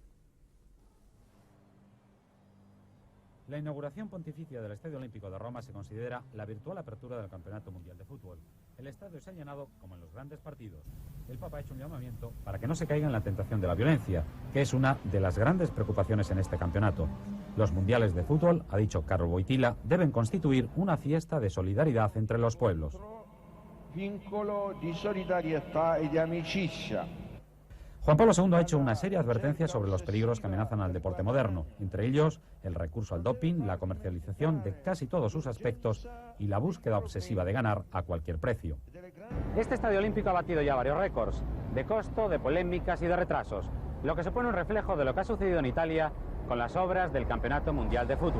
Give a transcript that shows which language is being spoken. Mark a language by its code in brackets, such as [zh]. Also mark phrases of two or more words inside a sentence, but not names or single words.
[es] La inauguración pontificia del Estadio Olímpico de Roma se considera la virtual apertura del Campeonato Mundial de Fútbol. El estadio se ha llenado como en los grandes partidos. El Papa ha hecho un llamamiento para que no se caiga en la tentación de la violencia, que es una de las grandes preocupaciones en este campeonato. Los mundiales de fútbol, ha dicho Carlo Wojtyla, deben constituir una fiesta de solidaridad entre los pueblos. [it] Vincolo di solidarietà e di amicizia. [es] Juan Pablo II ha hecho una seria advertencia sobre los peligros que amenazan al deporte moderno, entre ellos el recurso al doping, la comercialización de casi todos sus aspectos y la búsqueda obsesiva de ganar a cualquier precio. Este Estadio Olímpico ha batido ya varios récords, de costo, de polémicas y de retrasos, lo que supone un reflejo de lo que ha sucedido en Italia con las obras del Campeonato Mundial de Fútbol.